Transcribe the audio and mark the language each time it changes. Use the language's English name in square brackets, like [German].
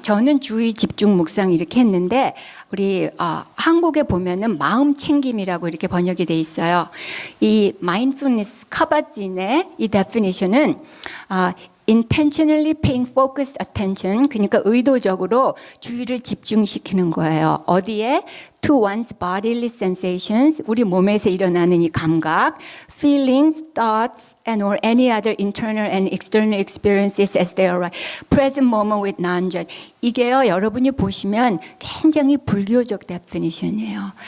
[Korean] 저는 주의 집중 묵상 이렇게 했는데 우리 한국에 보면은 마음 챙김이라고 이렇게 번역이 돼 있어요. 이 마인드풀니스 카바진의 이 데피니션은 [English] intentionally paying focused attention, [Korean] 그러니까 의도적으로 주의를 집중시키는 거예요. 어디에? [English] To one's bodily sensations, [Korean] 우리 몸에서 일어나는 이 감각, [English] feelings, thoughts, and or any other internal and external experiences as they arise. Present moment with non-judge. [Korean] 이게요, 여러분이 보시면 굉장히 불교적 데피니션이에요.